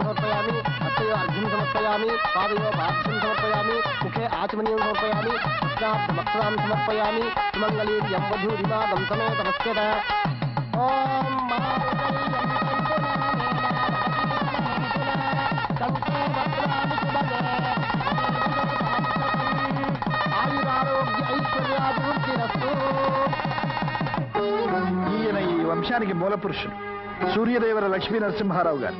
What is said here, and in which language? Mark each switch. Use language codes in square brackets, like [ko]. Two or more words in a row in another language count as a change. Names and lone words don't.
[sa] समर्पयामि हस्तयो अर्घ्यं समर्पयामि पादयो पाद्यं समर्पयामि मुखे आचमनीयं समर्पयामि वक्त्रां समर्पयामि सुमङ्गलीर्यं वधूरिमागं समेतमस्यत ఆయురారోగ్య ఐశ్వర్యాభివృద్ధిరస్తు. [te] ఈయన ఈ వంశానికి మూల పురుషుడు సూర్యదేవర లక్ష్మీ నరసింహారావు గారు.